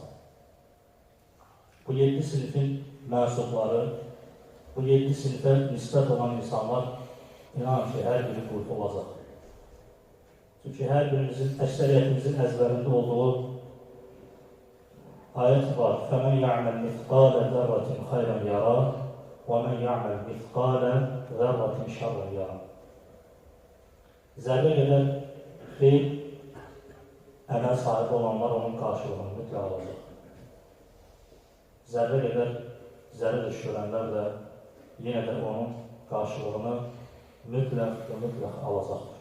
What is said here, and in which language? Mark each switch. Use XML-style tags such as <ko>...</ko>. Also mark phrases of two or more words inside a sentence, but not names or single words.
<az>Bu 7 sinifin mənsubları, bu 7 sinifə nisbət olan insanlar inanın ki, hər biri qurtulacaq. Çünki hər birimizin, əksəriyyətimizin əzbərində olduğu ayət var.</az> <ar>فَمَنْ يَعْمَلْ مِثْقَالَ ذَرَّةٍ خَيْرًا يَرَى وَمَنْ يَعْمَلْ مِثْقَالَ ذَرَّةٍ شَرًّا يَرَى.</ar> <az>Zərrə qədər xeyr, əməl sahibi olanlar onun qarşılığını mütləq alacaq. Zərrə qədər zərrə düşürənlər də yenə də onun qarşılığını mütləq alacaqdır.</az>